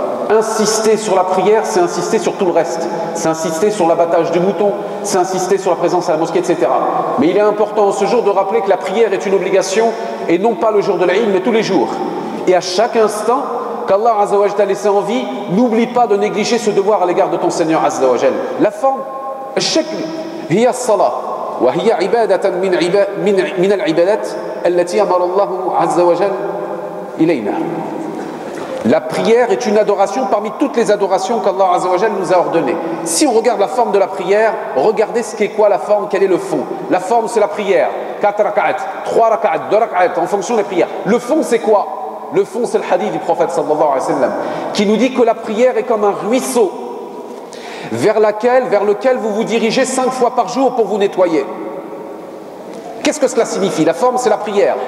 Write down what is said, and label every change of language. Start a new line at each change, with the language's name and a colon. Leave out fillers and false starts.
French: Insister sur la prière, c'est insister sur tout le reste. C'est insister sur l'abattage du mouton, c'est insister sur la présence à la mosquée, etc. Mais il est important en ce jour de rappeler que la prière est une obligation, et non pas le jour de l'Aïd, mais tous les jours. Et à chaque instant qu'Allah Azza wa Jal t'a laissé en vie, n'oublie pas de négliger ce devoir à l'égard de ton Seigneur Azza wa Jal. La forme,
Arabic: الشكل هي الصلاة وهي عبادة من العبادات التي أمر الله عز وجل إلينا.
French: La prière est une adoration parmi toutes les adorations qu'Allah Azza wa Jal nous a ordonnées. Si on regarde la forme de la prière, regardez ce qu'est quoi la forme, quel est le fond. La forme, c'est la prière. 4 rak'at, 3 rak'at, 2 rak'at, en fonction des prières. Le fond, c'est quoi? Le fond, c'est le hadith du prophète sallallahu alayhi wa sallam, qui nous dit que la prière est comme un ruisseau vers lequel vous vous dirigez 5 fois par jour pour vous nettoyer. Qu'est-ce que cela signifie? La forme, c'est la prière.